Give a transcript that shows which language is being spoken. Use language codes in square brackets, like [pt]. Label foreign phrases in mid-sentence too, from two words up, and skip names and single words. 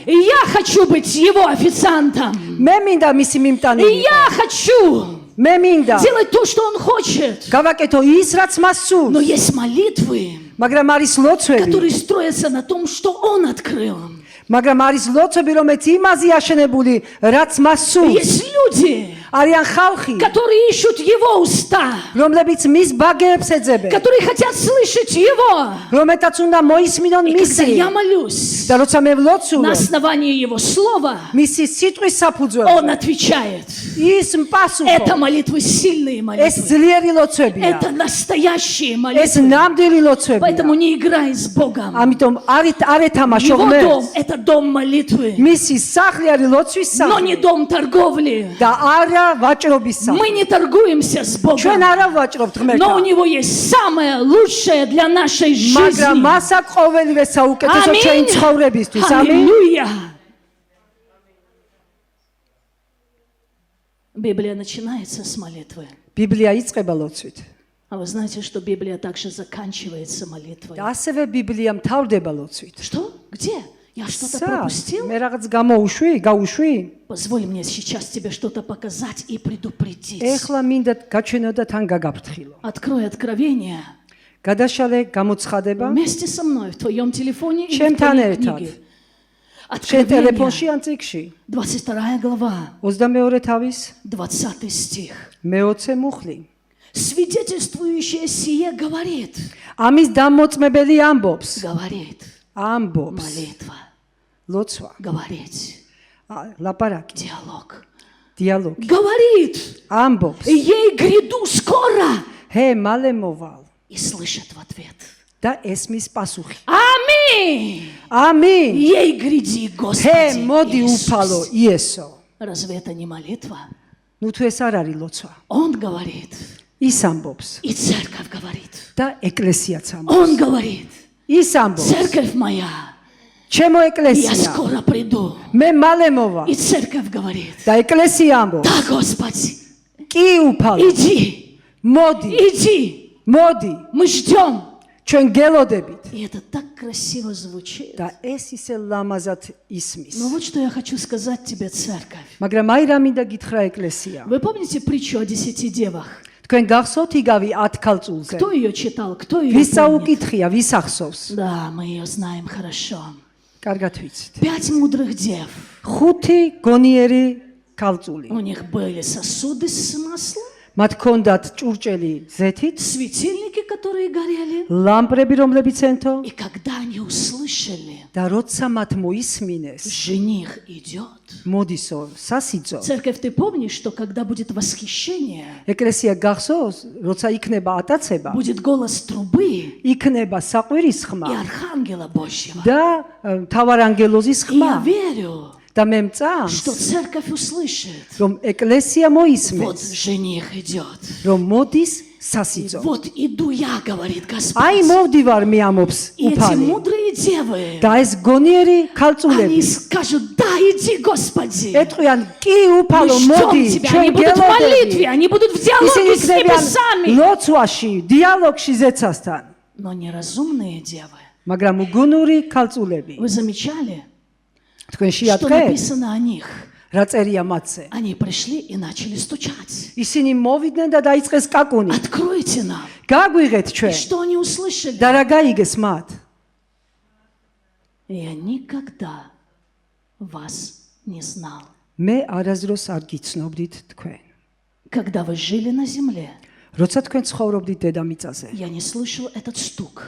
[ru] И я хочу быть его официантом. [ka] მე მინდა მისი მიმტანი. [ru] И я хочу [ka] მე მინდა [ru] делать то, что он хочет. [ka] გავაკეთო ის, რაც მას [ru] Но [ka] სურს. [ru] есть молитвы, [ka] მაგრამ არის ლოცვები. [ru] которые строятся на том, что он открыл. [ka] მაგრამ არის ლოცვები, რომელიც იმაზე აშენებული, რაც მას სურს. [ru] Есть люди, [ka] არიან ხალხი, [ru] которые ищут его уста, [ka] რომლებიც მის ბაგეებს ეძებენ, [ru] которые хотят слышать его. [ka] რომელთაც უნდა მოისმინონ [ru] И когда [ka] მისი. [ru] я молюсь [ka] და როცა მე [ru] на [ka] ვლოცულობ, [ru] основании его слова, [ka] მისი სიტყვის საფუძველზე, [ru] он отвечает. [ka] ის [ru] Это [ka] პასუხობს. [ru] молитвы сильные [ka] ეს [ru] молитвы. [ka] ძლიერი ლოცვებია. [ru] Это настоящие [ka] ეს [ru] молитвы. [ka] ნამდვილი ლოცვებია. [ru] Поэтому не играй с Богом. [ka] ამიტომ არ ეთამაშო [ru] Его дом [ka] ღმერთს. [ru] – это дом молитвы, [ka] მისი სახლი არის ლოცვის [ru] но не [ka] სახლი [ru] дом торговли. [ka] და არა ვაჭრობის სახლი. [ru] Мы не торгуемся с Богом, [ka] ჩვენ არა ვაჭრობთ [ru] но у [ka] ღმერთთან. [ru] него есть самое лучшее для нашей [ka] მაგრამ [ru] жизни. [ka] მას აქვს ყოველივე საუკეთესო [ru] Аминь. [ka] ჩვენი ცხოვრებისთვის. ამინ. [ru] Аллилуйя. Библия начинается с молитвы. [ka] ბიბლია იწყება ლოცვით. [ru] А вы знаете, что Библия также заканчивается молитвой? [ka] და ასევე ბიბლია მთავრდება ლოცვით. [ru] Что? Где? Я что-то [ka] სა, [ru] пропустил? [ka] მე რაღაც გაუშვი? [ru] Позволь мне сейчас тебе что-то показать и предупредить. [ka] ეხლა მინდა გაჩვენო და თან გაგაფრთხილო. [ru] Открой Откровение [ka] გადაშალე გამოცხადება [ru] вместе со мной в твоем телефоне или в [ka] Ჩემთან [ru] твоей [ka] ერთად. [ru] книге. [ka] შენ ტელეფონში [ru] Откровение, [ka] ან წიგში [ru] 22 глава, [ka] 22 თავის [ru] 20 стих. [ka] მე-20 მუხლი. [ru] Свидетельствующее сие говорит, [ka] ამის დამოწმებელი ამბობს. [ru] молитва, [ka] ლოცვა, [ru] говорить, [ka] ლაპარაკი, [ru] диалог. [ka] დიალოგი. [ru] Говорит, [ka] ამბობს. [ru] ей гряду скоро. [ka] მალე მოვალ [ru] И слышит в ответ. [ka] და ესმის პასუხი. [ru] Аминь. [ka] ამინ. [ru] Ей гряди, Господи [ka] მოდი [ru] Иисус. [ka] უფალო იესო. [ru] Разве это не молитва? [ka] ნუ თუ ეს არ არის ლოცვა. [ru] Он говорит, [ka] ის ამბობს [ru] и церковь говорит. [ka] და ეკლესიაც ამბობს. [ru] Он говорит, [ka] ის ამბობს. [ru] церковь моя, [ka] ჩემო [ru] я [ka] ეკლესია, [ru] скоро приду. [ka] მე მალე მოვა [ru] И церковь говорит, [ka] და ეკლესია ამბობს. [ru] да, Господи, [ka] კი უფალო, [ru] иди, [ka] მოდი, [ru] иди, [ka] მოდი, [ru] мы ждем. [ka] ჩვენ გელოდებით. [ru] И это так красиво звучит. [ka] და ეს ისე ლამაზად ისმის. [ru] Но вот что я хочу сказать тебе, церковь. [ka] მაგრამ აი რა მინდა გითხრა ეკლესია. [ru] Вы помните притчу о 10 девах? [ka] თქვენ გახსოვთ იგავი 10 ქალწულზე? [ru] Кто ее читал, кто ее [ka] ვის [ru] помнит? [ka] საუკითხია, ვის ახსოვს? [ru] Да, мы ее знаем хорошо. [ka] კარგად ვიცით. [ru] 5 мудрых дев. [ka] 5 გონიერი ქალწული. [ru] У них были сосуды с маслом, [ka] მათ ჰქონდათ ჭურჭელი ზეთით, [ru] светильники, которые горели. [ka] ლამპრები, რომლებიც ენთო [ru] И когда они услышали, [ka] და როცა მათ მოისმინეს, [ru] жених идет. [ka] მოდისო, სასიძო. [ru] Церковь, ты помнишь, что когда будет восхищение, [ka] ეკლესია გახსოვს, როცა იქნება ატაცება, [ru] будет голос трубы [ka] იქნება საყვირის [ru] и [ka] ხმა [ru] архангела Божьего. [ka] და მთავარანგელოზის [ru] И я [ka] ხმა [ru] верю, [ka] და მე მწამს, [ru] что церковь услышит. [ka] რომ ეკლესია [ru] Вот [ka] მოისმენს, [ru] жених идет. [ka] რომ მოდის სასიძო. [ru] Вот иду я, говорит [ka] აი [ru] Господь. [ka] მოვდივარ მე ამობს [ru] И эти [ka] უფალი. [ru] мудрые девы, [ka] და ეს გონიერი [ru] они [ka] ქალწულები [ru] скажут, да, иди, Господи. [ka] ეტყვიან, კი [ru] Мы [ka] უფალო, [ru] ждем [ka] მოდი, [ru] тебя. [ka] ჩვენ [ru] Они будут в молитве, [ka] გელოდებით. [ru] они будут в [ka] ისინი [ru] диалоге с [ka] იქნებიან [ru] небесами. [ka] ლოცვაში, დიალოგში ზეცასთან. [ru] Но неразумные девы. [ka] მაგრამ უგუნური ქალწულები, [ru] Вы замечали, [ka] თქვენ [ru] что [ka] შეატყეთ, [ru] написано о них? [ka] რა წერია მათზე? [ru] Они пришли и начали стучать. [ka] ისინი მოვიდნენ და დაიწყეს კაკუნი. [ru] Откройте нам. [ka] გაგვიღეთ [ru] И [ka] ჩვენ. [ru] что они услышали? [ka] და რა გაიგეს მათ? [ru] Я никогда вас не знал. [ka] მე არასდროს არ გიცნობდით თქვენ. [ru] Когда вы жили на земле, [ka] როცა თქვენ ცხოვრობდით დედამიწაზე, [ru] я не слышал этот стук.